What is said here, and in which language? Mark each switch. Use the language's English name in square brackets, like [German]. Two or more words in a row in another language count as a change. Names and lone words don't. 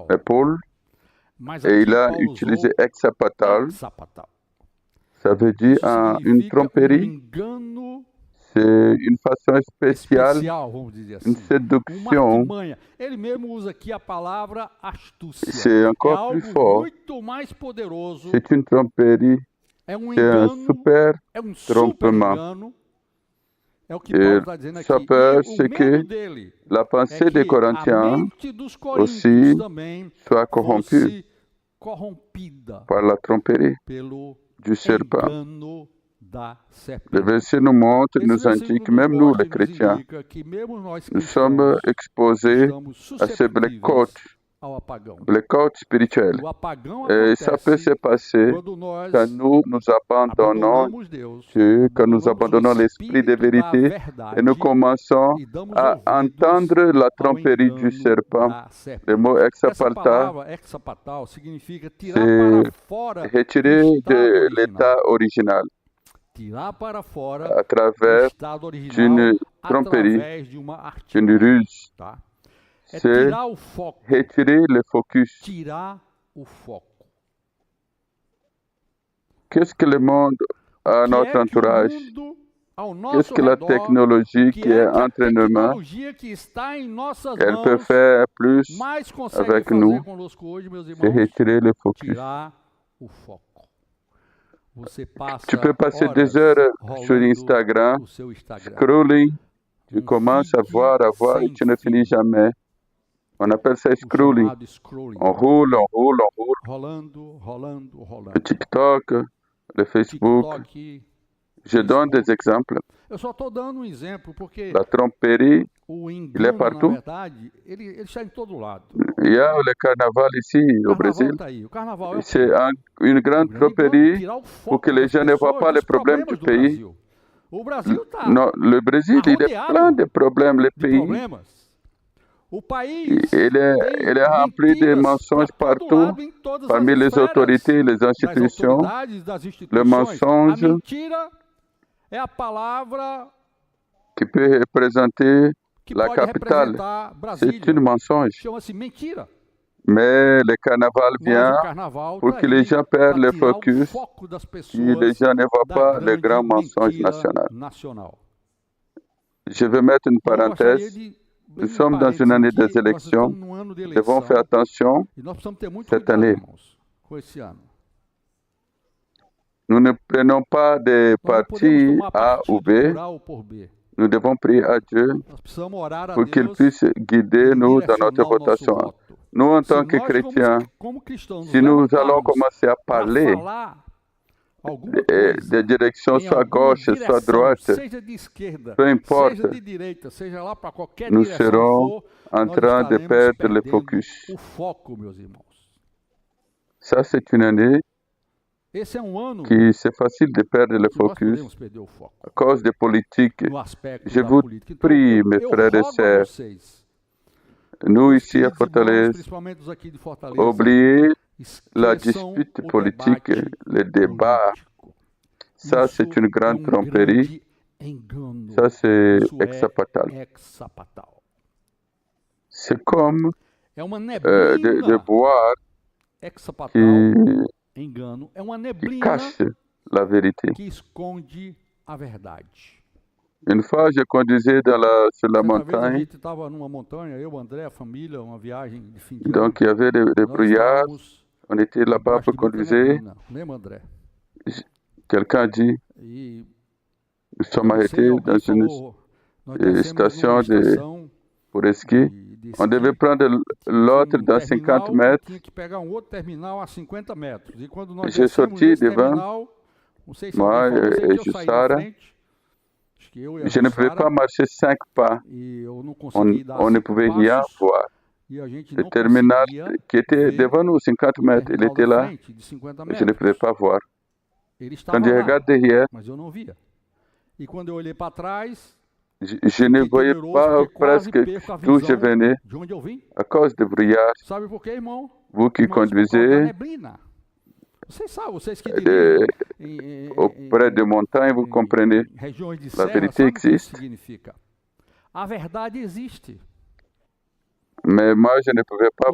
[French] Et Paul, [Portuguese] Mas [French] et [Portuguese] aqui [French] il a [Portuguese] Paulo [French] utilisé [Portuguese] usou [French] exapatal, [Portuguese] hexapatal. [French] ça veut dire [Portuguese] Isso [French] une [Portuguese] significa [French] tromperie. [Portuguese] engano [French] C'est une façon spéciale, [Portuguese] especial, vamos dizer [French] une [Portuguese] assim. Uma [French] séduction. [Portuguese] artimanha. Ele mesmo usa aqui a palavra astúcia. [French] C'est [Portuguese] É [French] encore plus [Portuguese] algo [French] fort. [Portuguese] muito mais poderoso. [French] C'est une tromperie, [Portuguese] É um [French] c'est un [Portuguese] engano, [French] super [Portuguese] é um super [French] trompement. [Portuguese] engano. É o que [French] Et [Portuguese] Paulo está dizendo aqui. [French] sa [Portuguese] E [French] peur, [Portuguese] o [French] c'est [Portuguese] medo [French] que [Portuguese] dele [French] la [Portuguese] é [French] pensée des [Portuguese] que a [French] Corinthiens [Portuguese] mente dos coríntios [French] aussi [Portuguese] também [French] soit corrompue [Portuguese] fosse corrompida [French] par la tromperie [Portuguese] pelo [French] du serpent. [Portuguese] engano da [French] Le [Portuguese] serpente. [French] verset nous montre, [Portuguese] Esse [French] nous [Portuguese] versículo [French] indique, [Portuguese] nos [French] même nous [Portuguese] mostra [French] les [Portuguese] e nos [French] chrétiens, [Portuguese] indica que mesmo nós [French] nous sommes [Portuguese] cristãos [French] exposés [Portuguese] estamos [French] à ces blackouts, [Portuguese] susceptíveis ao apagão. [French] blackouts spirituels. [Portuguese] O apagão [French] Et ça peut [Portuguese] acontece [French] se passer [Portuguese] quando nós [French] quand nous abandonnons [Portuguese] abandonamos Deus, [French] Dieu, quand nous [Portuguese] abandonamos [French] abandonnons [Portuguese] o [French] l'esprit de [Portuguese] Espírito da [French] vérité et [Portuguese] verdade [French] nous commençons [Portuguese] e damos [French] à [Portuguese] ouvidos [French] entendre la [Portuguese] ao [French] tromperie du [Portuguese] engano [French] serpent. [Portuguese] da serpente. [French] Le mot [Portuguese] Essa [French] exapalta, [Portuguese] palavra, exapatal, significa tirar [French] c'est [Portuguese] para fora do [French] retirer [Portuguese] estado [French] de [Portuguese] original. [French] l'état original [Portuguese] Tirar para fora [French] à [Portuguese] do [French] travers [Portuguese] estado original [French] d'une tromperie, [Portuguese] através de uma [French] d'une [Portuguese] artimanha. [French] ruse. [Portuguese] Tá? É [French] C'est [Portuguese] tirar o foco. [French] retirer le focus. [Portuguese] Tirar o foco. [French] Qu'est-ce que le monde a à [Portuguese] Que [French] notre [Portuguese] é que o [French] entourage? [Portuguese] mundo ao [French] Qu'est-ce [Portuguese] nosso [French] que la [Portuguese] redor, [French] technologie [Portuguese] que [French] qui [Portuguese] é [French] est [Portuguese] que a [French] entre nos mains, [Portuguese] tecnologia que está em nossas [French] elle peut [Portuguese] mãos [French] faire plus [Portuguese] mais consegue [French] avec [Portuguese] fazer [French] nous, [Portuguese] conosco hoje, meus [French] c'est [Portuguese] irmãos? [French] retirer le focus. [Portuguese] Tirar o foco. Você passa [French] Tu peux passer [Portuguese] horas [French] des heures sur [Portuguese] rolando [French] Instagram, [Portuguese] o seu Instagram. [French] scrolling, tu commences à [Portuguese] feed [French] voir et [Portuguese] sem [French] tu ne finis [Portuguese] fim, [French] jamais. On appelle ça [Portuguese] o [French] scrolling. [Portuguese] chamado scrolling. [French] On roule, on roule, on roule. [Portuguese] Rolando, rolando, [French] Le [Portuguese] rolando. [French] TikTok, le Facebook. [Portuguese] TikTok. [French] Je donne des exemples. [Portuguese] Eu só estou dando um exemplo porque [French] La tromperie, [Portuguese] o [French] il est [Portuguese] engano, na [French] partout. [Portuguese] verdade, ele está em todo lado. [French] Il y a le carnaval ici [Portuguese] O [French] au [Portuguese] carnaval [French] Brésil. [Portuguese] está aí. O carnaval é o quê? [French] C'est une [Portuguese] O [French] grande [Portuguese] grande engano, [French] tromperie [Portuguese] tirar o [French] pour [Portuguese] foco [French] que les [Portuguese] das [French] gens ne voient [Portuguese] pessoas [French] pas les [Portuguese] dos [French] problèmes du [Portuguese] problemas do [French] pays. [Portuguese] Brasil. O Brasil está [French] Non, le Brésil, il est [Portuguese] arrodeado [French] plein de problèmes. Le [Portuguese] de [French] pays, [Portuguese] problemas. O país [French] il est rempli de [Portuguese] mentiras [French] mensonges [Portuguese] para todo [French] partout, [Portuguese] lado, em todas as [French] parmi les [Portuguese] esferas [French] autorités et les [Portuguese] das [French] institutions. [Portuguese] autoridades, das [French] Le [Portuguese] instituições. [French] mensonge [Portuguese] A mentira é a palavra [French] qui peut représenter [Portuguese] que [French] la [Portuguese] pode [French] capitale, [Portuguese] representar [French] c'est [Portuguese] Brasília. [French] une mensonge. [Portuguese] Chama-se mentira. [French] Mais le carnaval [Portuguese] Mas [French] vient [Portuguese] o carnaval [French] pour [Portuguese] tá [French] que les [Portuguese] aí [French] gens [Portuguese] para [French] perdent le [Portuguese] tirar o [French] focus [Portuguese] foco das [French] et les [Portuguese] pessoas [French] gens ne voient [Portuguese] da [French] pas le [Portuguese] grande [French] grand mensonge [Portuguese] mentira [French] national. [Portuguese] nacional. [French] Je vais mettre une [Portuguese] Eu gostaria [French] parenthèse. [Portuguese] de [French] Nous [Portuguese] bem [French] sommes dans une [Portuguese] parênteses [French] année [Portuguese] aqui, [French] des [Portuguese] nós [French] élections. [Portuguese] estamos num ano de [French] Nous devons faire [Portuguese] eleição [French] attention. [Portuguese] e nós precisamos ter muito [French] cette [Portuguese] cuidado, [French] année. [Portuguese] irmãos, com esse ano. [French] Nous ne prenons pas de [Portuguese] Nós não podemos [French] parti [Portuguese] tomar [French] A ou [Portuguese] partido [French] B. [Portuguese] por A ou por B. [French] Nous devons prier à Dieu [Portuguese] Nós precisamos orar a [French] pour qu'il [Portuguese] Deus [French] puisse [Portuguese] e [French] guider nous dans notre [Portuguese] direcionar o nosso [French] votation. [Portuguese] voto. [French] Nous, en [Portuguese] Se [French] tant que [Portuguese] nós, [French] chrétiens, [Portuguese] como cristãos, nos [French] si nous allons [Portuguese] levantarmos [French] commencer à [Portuguese] para [French] parler [Portuguese] falar alguma coisa [French] de direction [Portuguese] em [French] soit [Portuguese] alguma [French] gauche, soit [Portuguese] direção, [French] droite, [Portuguese] seja de esquerda, [French] peu importe, [Portuguese] seja de direita, seja lá para qualquer [French] nous [Portuguese] direção [French] serons [Portuguese] for, [French] en [Portuguese] nós [French] train de [Portuguese] estaremos [French] perdre le [Portuguese] perdendo [French] focus. [Portuguese] o foco, meus irmãos. [French] Ça, c'est une année [Portuguese] Esse é um ano [French] qui c'est facile de perdre le [Portuguese] que nós [French] focus [Portuguese] podemos perder o foco [French] à cause des politiques. [Portuguese] no aspecto [French] Je [Portuguese] da [French] vous [Portuguese] política. Então, [French] prie, mes [Portuguese] eu [French] frères et [Portuguese] rogo a [French] sœurs, [Portuguese] vocês, [French] nous [Portuguese] meus [French] ici à [Portuguese] queridos irmãos, [French] Fortaleza, [Portuguese] principalmente os aqui de Fortaleza, [French] oubliez la [Portuguese] esqueçam [French] dispute [Portuguese] o [French] politique, [Portuguese] debate [French] le débat. [Portuguese] político. [French] Ça, [Portuguese] Isso [French] c'est une grande [Portuguese] é [French] tromperie. [Portuguese] grande engano. [French] Ça, c'est [Portuguese] Isso [French] exapatal. [Portuguese] é hexapatal. [French] C'est comme [Portuguese] É uma [French] de [Portuguese] neblina. [French] boire [Portuguese] Hexapatal, [French] qui [Portuguese] engano, é uma neblina [French] cache la vérité. [Portuguese] que esconde a verdade. [French] Une fois, je conduisais sur la [Portuguese] Certa vez a [French] montagne, [Portuguese] gente estava numa montanha, eu, André, a família, uma viagem de fim de ano. [French] donc il y avait des [Portuguese] Nós [French] brouillards. [Portuguese] estávamos [French] On était là-bas [Portuguese] embaixo [French] pour [Portuguese] de muita [French] conduire. [Portuguese] neblina, lembra, André? [French] Quelqu'un a dit, [Portuguese] E [French] nous sommes [Portuguese] eu não sei, [French] arrêtés [Portuguese] alguém [French] dans une [Portuguese] falou, nós descemos [French] station [Portuguese] numa estação [French] pour ski. [Portuguese] de [French] On devait [Portuguese] esqui, [French] prendre l'autre dans 50 [Portuguese] terminal, e [French] mètres. [Portuguese] tinha que pegar um outro terminal a 50 metros. E quando nós [French] J'ai [Portuguese] descemos [French] sorti [Portuguese] nesse [French] devant, [Portuguese] terminal, não sei se [French] moi [Portuguese] alguém falou, eu sei [French] et [Portuguese] que eu saí na [French] Jussara. [Portuguese] frente, acho que eu e a [French] Je ne pouvais [Portuguese] Jussara, [French] pas marcher 5 pas. [Portuguese] e eu não [French] On, [Portuguese] consegui dar [French] on ne [Portuguese] 5 [French] pouvait rien [Portuguese] passos, [French] voir. [Portuguese] e a gente [French] Le [Portuguese] não [French] terminal [Portuguese] conseguia [French] qui était [Portuguese] ver [French] devant nous, 50 [Portuguese] o [French] mètres, il [Portuguese] terminal [French] était [Portuguese] da [French] là. [Portuguese] frente, de 50 [French] Je ne pouvais [Portuguese] metros. [French] pas voir. [Portuguese] Ele [French] Quand [Portuguese] estava [French] je [Portuguese] lá, [French] regarde derrière, [Portuguese] mas eu não via. E quando eu olhei para trás, [French] je ne [Portuguese] fiquei [French] voyais [Portuguese] temeroso [French] pas [Portuguese] porque quase [French] presque [Portuguese] perco a [French] d'où je [Portuguese] visão [French] venais [Portuguese] de onde eu vim. [French] à cause du brouillard. [Portuguese] Sabe por quê, irmão? [French] Vous qui [Portuguese] Irmãos, por causa da [French] conduisez [Portuguese] neblina. Vocês sabem, vocês que dirigem [French] auprès des montagnes, vous comprenez. [Portuguese] em regiões de [French] La [Portuguese] serra, [French] vérité [Portuguese] sabe o que isso [French] existe. [Portuguese] significa? A verdade existe. [French] Mais moi, je ne pouvais pas